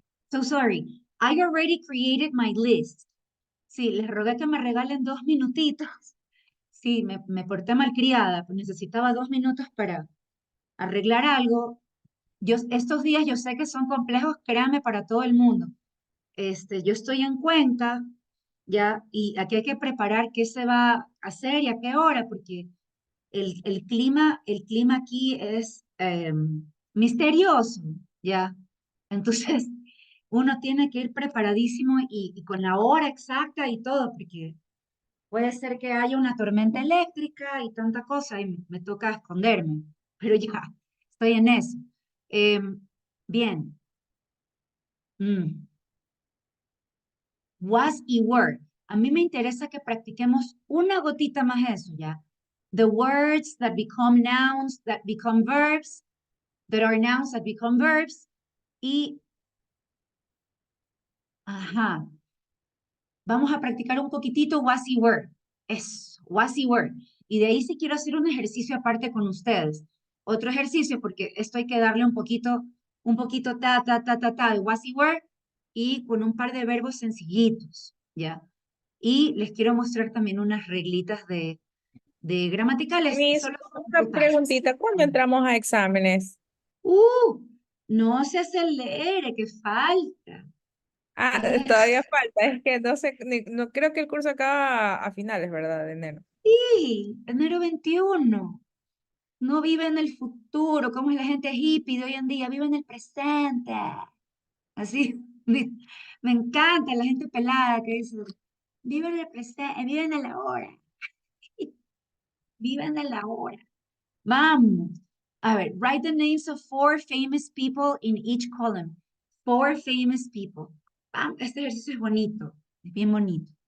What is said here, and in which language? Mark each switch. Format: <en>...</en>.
<en>So sorry. I already created my list.</en> <es>Sí, les rogué que me regalen 2 minutitos. Sí, me porté malcriada, pues necesitaba 2 minutos para arreglar algo. Estos días yo sé que son complejos, créanme, para todo el mundo. Yo estoy en Cuenca, ya, y aquí hay que preparar qué se va a hacer y a qué hora, porque el clima aquí es misterioso, ya. Entonces, uno tiene que ir preparadísimo y con la hora exacta y todo, porque puede ser que haya una tormenta eléctrica y tanta cosa y me toca esconderme, pero ya, estoy en eso. Em, Bien. mm, Was y were. A mí me interesa que practiquemos una gotita más eso, ¿ya?</es> <en>The words that become nouns, that become verbs, that are nouns that become verbs.</en> <es>Y, ajá, vamos a practicar un poquitito was y were. Eso, was y were. Y de ahí sí quiero hacer un ejercicio aparte con ustedes. Otro ejercicio, porque esto hay que darle un poquito ta, de was y were, y con un par de verbos sencillitos, ¿ya? Y les quiero mostrar también unas reglitas de gramaticales.</es> <en>Miss,</en> <es>Solo una preguntita, ¿cuándo entramos a exámenes? uh, no se acelere, que falta. Ah, todavía falta, es que no sé, no creo que el curso acaba a finales, ¿verdad? De enero. Sí, enero 21. No vive en el futuro, como es la gente hippie de hoy en día, vive en el presente. Así, me encanta la gente pelada que dice, vive en el presente, vive en el ahora, vive en el ahora. Vamos. A ver,</es> <en>write the names of 4 famous people in each column. 4 famous people.</en> <es>Vamos, este ejercicio es bonito, es bien bonito.</es>